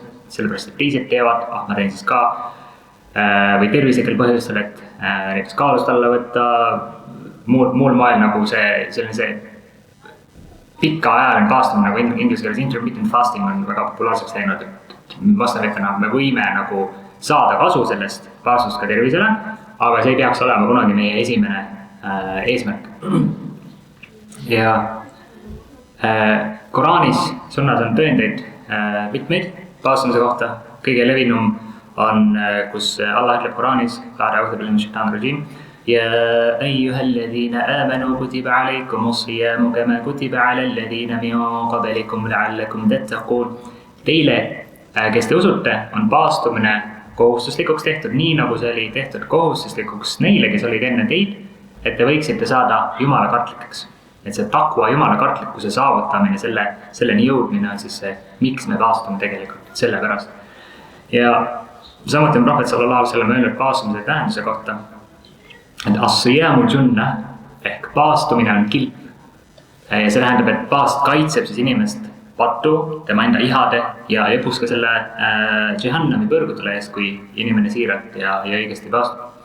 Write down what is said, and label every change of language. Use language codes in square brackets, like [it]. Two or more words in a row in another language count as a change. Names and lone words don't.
[et] sellepärast et teised teevad, ma teen siis ka, või tervislikel põhjustel, et näiteks kaalust alla võtta, muul moel nagu see pikaajaline paastumine, nagu inglise keeles [en] intermittent fasting [et] on väga populaarseks läinud, et vastavõttena me võime nagu saada kasu sellest paastust ka tervisele, aga see ei peaks olema kunagi meie esimene eesmärk. Ja Koraanis, sunnas on tõendeid mitmeid paastumise kohta. Kõige levinum on, kus Allah ütleb Koraanis, [ar] يا أيها الذين آمنوا كتب عليكم الصيام كما كتب على الذين من قبلكم لعلكم تتقون. [et] Teile, kes te usute, on paastumine kohustuslikuks tehtud, nii nagu see oli tehtud kohustuslikuks neile, kes olid enne teid, et te võiksite saada jumala kartlikeks. Et see takva jumala kartlikkuse saavutamine, selleni jõudmine on siis see, miks me paastume tegelikult, selle pärast. Ja samuti on prohvet [ar] صلى الله عليه وسلم [et] öelnud paastumise tähenduse kohta, et [ar] الصيام جنة [et] ehk paastumine on kilp. Ja see tähendab, et paast kaitseb siis inimest pattu, tema enda ihade ja lõpus ka selle džihannami põrgutule eest, kui inimene siiralt ja õigesti paastub.